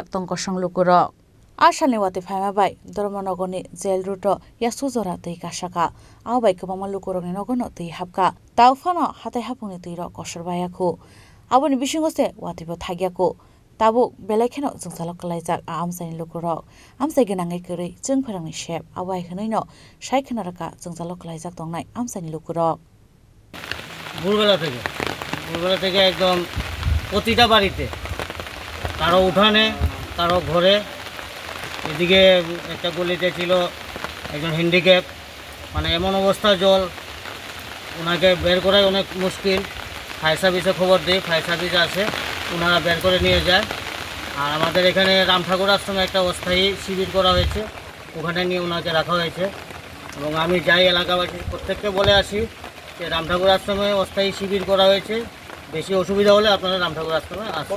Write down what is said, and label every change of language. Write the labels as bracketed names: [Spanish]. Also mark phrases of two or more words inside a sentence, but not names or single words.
[Kok Borok] tongkosong lukurok asalni wate phaimabai Dormonogorni jail route yasujora tei kasaka awbai kwbangma lukurokni nogono tei hapka tawfano hatai hapungni tei rok kosorbayaku aboni bisingo se watibo thagyako Tabuk belai kheno jungzalo klaijak amsaini lukurok amsai gonangai kwrwi jungphorangni shep awai hwnaino sai khonaraka jungzalo klaijak tongnai amsaini lukurok [Bangla] ভোরবেলা থেকে একদম প্রতিটা বাড়িতে কারো উঠানে কারো ঘরে এদিকে একটা গলিতে ছিল একজন হ্যান্ডিক্যাপ মানে এমন অবস্থা জল ওনাকে বের করাই অনেক মুশকিল [English] fire service [Bangla] খবর দিই [English] fire service [Bangla] আসে ওনারা বের করে নিয়ে যায় আর আমাদের এখানে রামঠাকুর আশ্রমে একটা অস্থায়ী শিবির করা হয়েছে ওখানে নিয়ে ওনাকে রাখা হয়েছে এবং আমি যাই এলাকাবাসী প্রত্যেককে বলে আসি যে রামঠাকুর আশ্রমে অস্থায়ী শিবির করা হয়েছে বেশি অসুবিধা হলে আপনারা রামঠাকুর আশ্রমে আসবেন